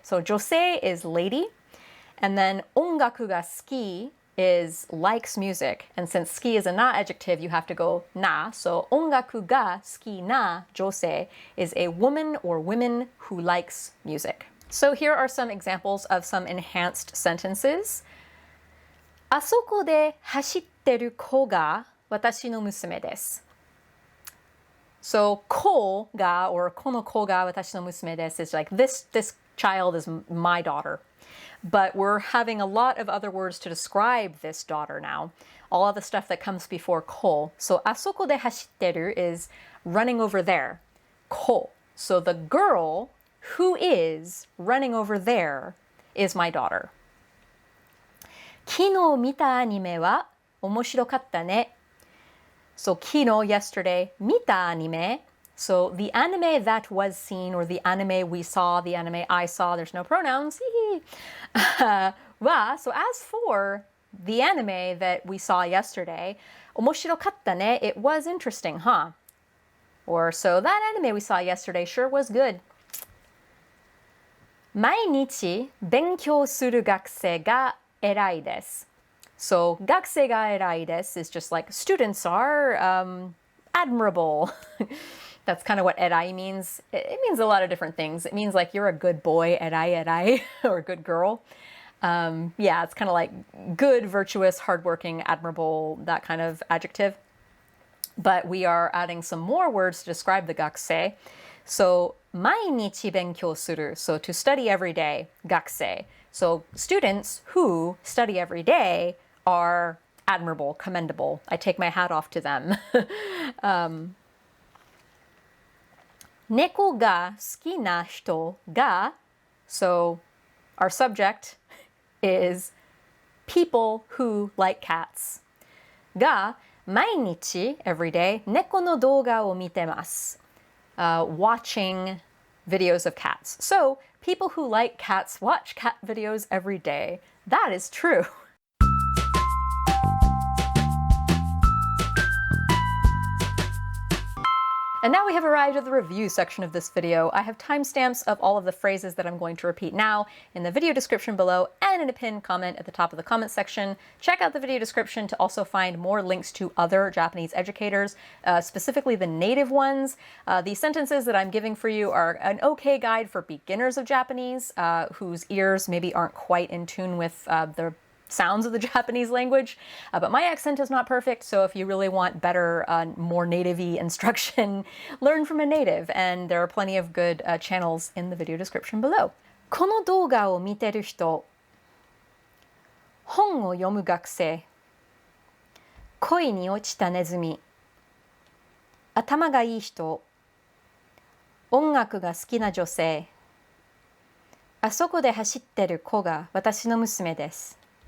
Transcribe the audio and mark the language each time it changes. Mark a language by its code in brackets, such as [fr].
[en] So 女性 is lady, and then [ja] 音楽が好き [en] is likes music. And since 好き is a na adjective, you have to go na. So [ja] 音楽が好きな女性 [en] is a woman or women who likes music. So here are some examples of some enhanced sentences. [ja] あそこで走ってる子が私の娘です. [en] So [ja] 子が [en] or [ja] この子が私の娘です [en] is like this child is my daughter. But we're having a lot of other words to describe this daughter now. All of the stuff that comes before 子. So [ja] あそこで走ってる [en] is running over there. [ja] 子. [en] So the girl who is running over there is my daughter. [ja] 昨日見たアニメは面白かったね. [en] So 昨日 yesterday [ja] 見たアニメ [en] So the anime that was seen or the anime we saw, the anime I saw, there's no pronouns. So as for the anime that we saw yesterday, [ja] 面白かったね, [en] it was interesting, huh? Or so that anime we saw yesterday sure was good. [ja] 毎日勉強する学生が偉いです. [en] So [ja] 学生が偉いです [en] is just like students are admirable. That's kind of what erai means. It means a lot of different things. It means like you're a good boy, erai, or a good girl. Yeah, it's kind of like good, virtuous, hardworking, admirable, that kind of adjective. But we are adding some more words to describe the gakusei. [ja] So 毎日勉強する. [en] So to study every day, gakusei. So students who study every day are admirable, commendable. I take my hat off to them. [ja] 猫が好きな人が [en] So our subject is people who like cats. [ja] が毎日 [en] every day [ja] 猫の動画を見てます. [en] Watching videos of cats. So people who like cats watch cat videos every day. That is true. And now we have arrived at the review section of this video. I have timestamps of all of the phrases that I'm going to repeat now in the video description below and in a pinned comment at the top of the comment section. Check out the video description to also find more links to other Japanese educators, specifically the native ones. The sentences that I'm giving for you are an okay guide for beginners of Japanese whose ears maybe aren't quite in tune with the sounds of the Japanese language, but my accent is not perfect, so if you really want better, more native-y instruction, learn from a native, and there are plenty of good channels in the video description below. [ja] この動画を見てる人、本を読む学生、恋に落ちたネズミ、頭がいい人、音楽が好きな女性、あそこで走ってる子が私の娘です。